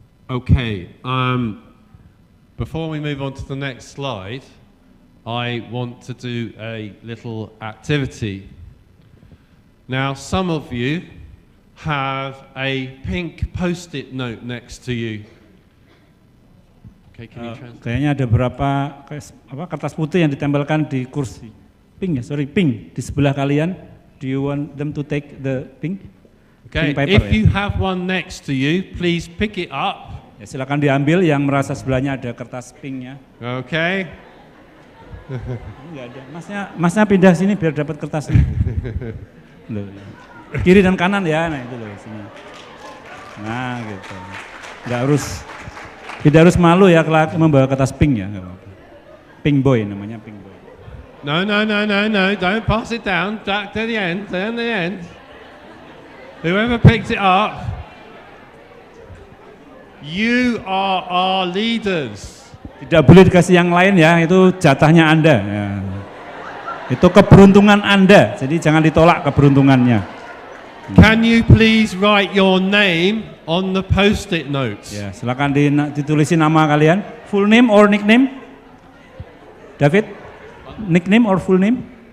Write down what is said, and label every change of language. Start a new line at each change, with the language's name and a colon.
English: Okay, before we move on to the next slide, I want to do a little activity. Now, some of you have a pink post-it note next to you. Okay, can you translate?
Indonesian: Kayaknya ada beberapa kertas putih yang ditempelkan di kursi. Pink di sebelah kalian.
English: Do you want them to take the pink? Okay, pink paper, if you have one next to you, please pick it up.
Indonesian: Ya, silakan diambil yang merasa sebelahnya ada kertas pinknya.
English: Okay.
Indonesian: Enggak ada. Masnya pindah sini biar dapat kertasnya. Loh, kiri dan kanan ya, nah itu loh sini. Nah gitu. Tidak harus malu ya kalau membawa kertas pink ya. Pink boy namanya, pink boy.
English: No, don't pass it down, back to the end, Whoever picks it up, you are our leaders.
Indonesian: Tidak boleh dikasih yang lain ya, itu jatahnya Anda. Ya. Itu keberuntungan Anda, jadi jangan ditolak keberuntungannya.
English: Can you please write your name on the post-it notes?
Indonesian: Ya, silakan ditulisin nama kalian,
English: full name or nickname. David, nickname or full name?